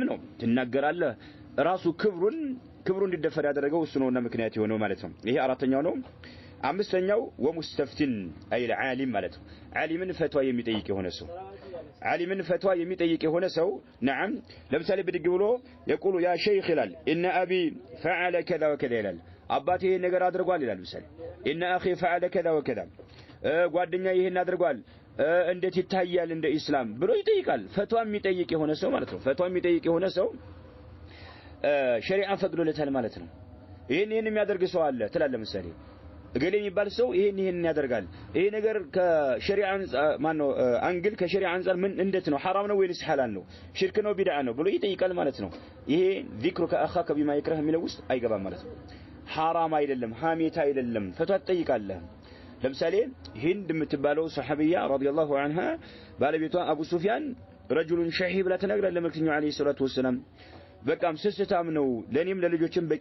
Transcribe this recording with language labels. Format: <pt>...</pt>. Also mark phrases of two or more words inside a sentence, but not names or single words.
<am>ነው ትናገራለህ ራሱ ክብሩን እንዲደፈር ያደረገው እሱ ነውና ምክንያት የሆነው ማለት ነው ይሄ አራተኛው ነው አምስተኛው ወሙስተፍቲን አይል ዓሊም ማለት ነው ዓሊምን ፈትዋ የሚጠይቅ የሆነ ሰው ዓሊምን ፈትዋ የሚጠይቅ የሆነ ሰው نعم ለምሳሌ ብድግ ብሎ</am> <ar>يقول يا شيخ</ar> <am>ይላል</am> <ar>ان ابي فعل كذا وكذا</ar> <am>ይላል አባቴ ይሄን ነገር አድርጓል ይላል ምሳሌ</am> <ar>ان اخي فعل كذا وكذا</ar> <am>ጓደኛ ይሄን አድርጓል እንዴት ይታያል እንደ እስላም ብሎ ይጠይቃል ፈትዋ የሚጠይቅ የሆነ ሰው ማለት ነው ፈትዋ የሚጠይቅ የሆነ ሰው ሸሪዓ ፈቅዶለታል ማለት ነው ይሄን የሚያደርግ ሰው አለ ትላለህ ምሳሌ እገሌ የሚባል ሰው ይሄን ያደርጋል ይሄ ነገር ከሸሪዓ ማነው አንግል ከሸሪዓ አንፃር ምን እንዴት ነው حرام ነው ወይስ ሐላል ነው ሽርክ ነው ቢድዓ ነው ብሎ ይጠይቃል ማለት ነው ይሄ</am> <ar>ذكرك اخاك بما يكره</ar> <am>የሚለው ውስጥ አይገባም ማለት ነው حرام አይደለም ሐሜት አይደለም ፈትዋ ትጠይቃለህ ለምሳሌ ሂንድ የምትባለው ሱሐቢያ</am> <ar>رضي الله عنها</ar> <am>ባለቤቷ አቡ ሱፊያን</am> <ar>رجل شحيح</ar> <am>ብላ ተናግራለች ለመልእክተኛው</am> <ar>عليه الصلاة والسلام</ar> <am>በቃም ስስታም ነው ለኔም ለልጆችም በቂ</am>